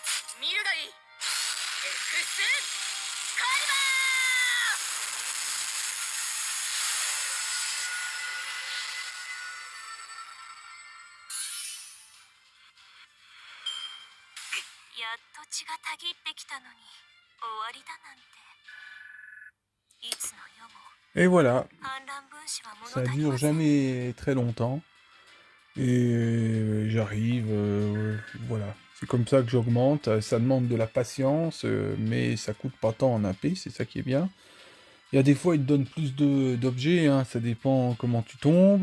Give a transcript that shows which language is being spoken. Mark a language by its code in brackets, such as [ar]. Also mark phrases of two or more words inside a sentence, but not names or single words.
[ja] 見るがいい。エクスカリバー。やっと血がたぎってきたのに終わりだなんて。いつの世も [fr] Et voilà, [ja] 反乱分子は物 [fr] ça [ja] 足り [fr] dure [ja] ません。 [fr] jamais très longtemps. Et j'arrive, voilà. C'est comme ça que j'augmente. Ça demande de la patience, mais ça coûte pas tant en AP, c'est ça qui est bien. Il y a des fois, il te donne plus d'objets, hein, ça dépend comment tu tombes.